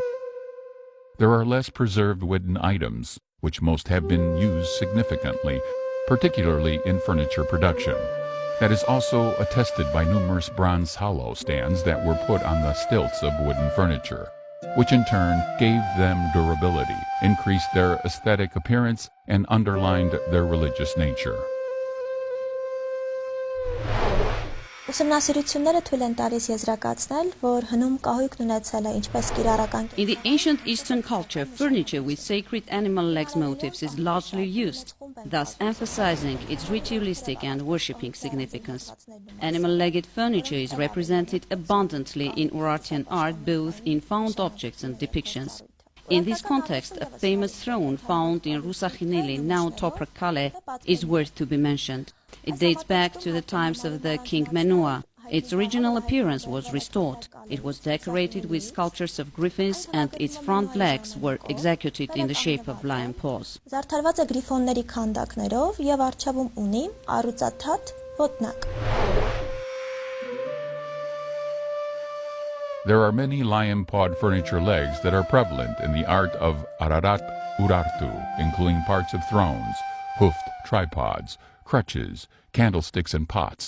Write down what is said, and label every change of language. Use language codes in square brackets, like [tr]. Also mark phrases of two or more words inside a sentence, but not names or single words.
[en] There are less preserved wooden items, which most have been used significantly, particularly in furniture production. That is also attested by numerous bronze hollow stands that were put on the stilts of wooden furniture, which in turn gave them durability, increased their aesthetic appearance, and underlined their religious nature. [hy] Ուսումնասիրությունները թույլ են տալիս եզրակացնել, որ հնում կահույքն ունեցել է ինչպես կիրառական. [en] In the ancient Eastern culture, furniture with sacred animal legs motifs is largely used, thus emphasizing its ritualistic and worshipping significance. Animal-legged furniture is represented abundantly in Urartian art, both in found objects and depictions. In this context, a famous throne found in Rusakhineli, now Toprakale, is worth to be mentioned. It dates back to the times of the King Menua. Its original appearance was restored. It was decorated with sculptures of griffins and its front legs were executed in the shape of lion paws. [hy] Զարդարված է գրիֆոնների քանդակներով եւ առջևում ունի առուծաթաթ ոտնակ։ [en] There are many lion-pawed furniture legs that are prevalent in the art of Ararat Urartu, including parts of thrones, hoofed tripods, crutches, candlesticks and pots.